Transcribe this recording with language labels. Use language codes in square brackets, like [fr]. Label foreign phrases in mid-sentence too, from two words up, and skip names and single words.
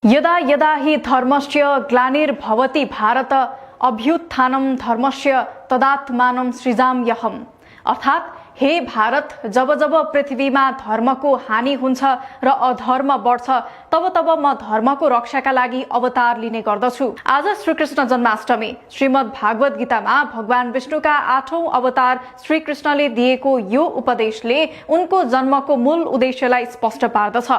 [sa] यदा यदा हि धर्मस्य ग्लानिर्भवति भारत अभ्युत्थानं धर्मस्य तदात्मानं सृजाम्यहम्। [ne] अर्थात हे भारत, जब जब पृथ्वीमा धर्मको हानि हुन्छ र अधर्म बढ्छ तब तब म धर्मको रक्षाका लागि अवतार लिने गर्दछु। आज श्रीकृष्ण जन्माष्टमी। श्रीमद् भागवत गीतामा भगवान विष्णुका 8औं अवतार श्रीकृष्णले दिएको यो उपदेशले उनको जन्मको मूल उद्देश्यलाई स्पष्ट पार्दछ।